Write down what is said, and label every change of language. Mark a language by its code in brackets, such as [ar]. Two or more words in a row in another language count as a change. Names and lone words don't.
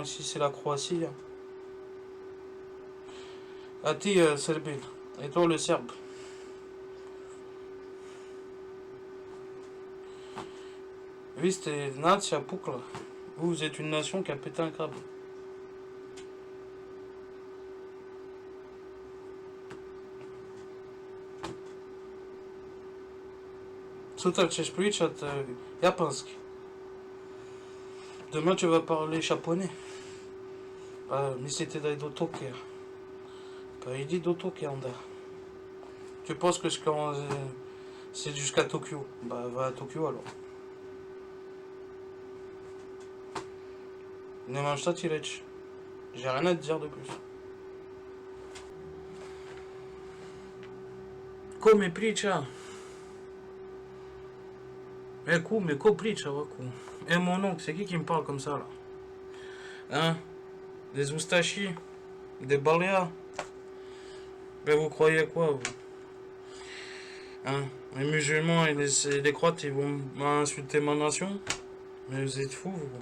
[fr] Ici, c'est la Croatie. Hein. [sr] A ti, [fr] Serbie. Et toi, le Serbe. Oui, c'était Natia Pukla. Vous êtes une nation qui a pété un câble. [sr] Sutra ćeš pričat japanski. [fr] Demain tu vas parler japonais. [sr] Mislite da je do Tokija. Pa idi do Tokija onda. [fr] Tu penses que c'est jusqu'à Tokyo? Bah va à Tokyo alors. [sr] Nemam šta ti reći. [fr] J'ai rien à te dire de plus. [sr] Ko mi priča? Mais ko priča ovako? [fr] Mon oncle, c'est qui me parle comme ça là? Hein? Des oustachis? Des baléas? Ben vous croyez quoi vous? Hein? Les musulmans et les croates, ils vont insulter ma nation. Mais vous êtes fous, vous.